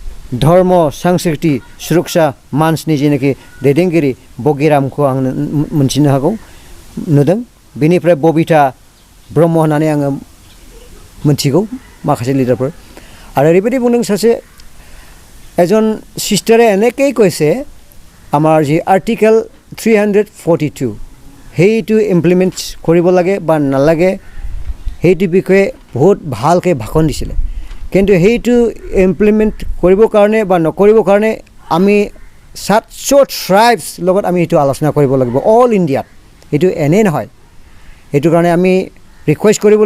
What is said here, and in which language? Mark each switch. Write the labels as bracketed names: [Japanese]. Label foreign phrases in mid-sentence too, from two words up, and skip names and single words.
[Bodo] धर्म संस्कृति सुरक्षा मानसनि जेनाखि दैदेनगिरि बगिरामखौ आं मोनथिनो हागौ नुदों बेनिफ्राय बबिता ब्रह्म होननानै आङो मोनथिगौ माखासे लिडारफोर आरो ओरैबायदि बुंदों सासे [Assamese] एজন सिस्टारे এনেকেই কৈছে আমাৰ যি आर्टिकल 342 সেইটো ইমপ্লিমেণ্ট কৰিব লাগে বা নালাগে সেইটো বিষয়ে বহুত ভালকৈ ভাষণ দিছিলে কিন্তু সেইটো ইমপ্লিমেণ্ট কৰিবৰ কাৰণে বা নকৰিবৰ কাৰণে আমি 700 ট্ৰাইবছ লগত আমি এইটো আলোচনা কৰিব লাগিব অল ইণ্ডিয়াত এইটো এনে নহয় এইটো কাৰণে আমি ৰিকুৱেষ্ট কৰিবলৈ